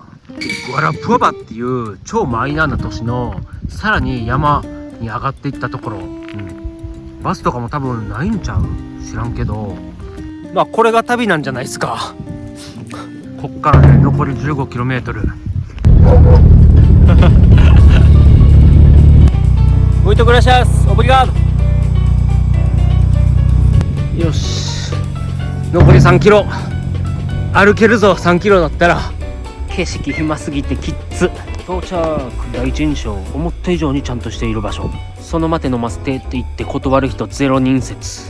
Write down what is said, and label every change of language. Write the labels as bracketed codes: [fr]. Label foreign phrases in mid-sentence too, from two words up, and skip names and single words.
[ja] ワラプアバっていう超マイナーな都市のさらに山に上がっていったところ、バスとかも多分ないんちゃう、知らんけど、まあこれが旅なんじゃないですか。こっからね残り 15km。 [pt] Muito gracias, obrigado。 [ja] よし、残り 3km 歩けるぞ。3kmだったら。景色暇すぎてきっつ。到着。第一印象、思った以上にちゃんとしている場所。その待てのマステって言って断る人0人説。